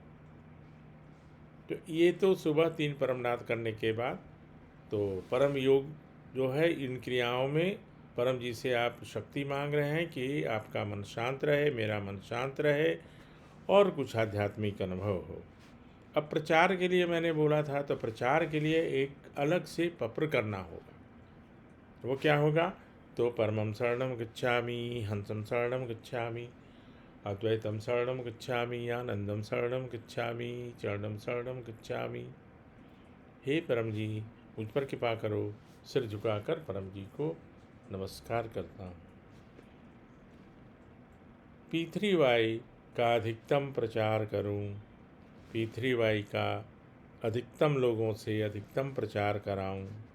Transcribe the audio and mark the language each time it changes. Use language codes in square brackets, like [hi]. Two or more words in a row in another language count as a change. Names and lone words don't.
[hi] तो ये तो सुबह 3 परमनाद करने के बाद, तो परम योग जो है, इन क्रियाओं में परम जी से आप शक्ति मांग रहे हैं कि आपका मन शांत रहे, मेरा मन शांत रहे और कुछ आध्यात्मिक अनुभव हो। अब प्रचार के लिए मैंने बोला था, तो प्रचार के लिए एक अलग से पत्र करना होगा। वो क्या होगा, तो [sa] परमं शरणं गच्छामि, हंसं शरणं गच्छामि, अद्वैतम शरणं गच्छामि, आनंदम शरणं गच्छामि, चरणं शरणं गच्छामि। [hi] हे परम जी, मुझ पर कृपा करो। सिर झुकाकर परम जी को नमस्कार करता हूँ। P3Y का अधिकतम प्रचार करूं, P3Y का अधिकतम लोगों से अधिकतम प्रचार कराऊं,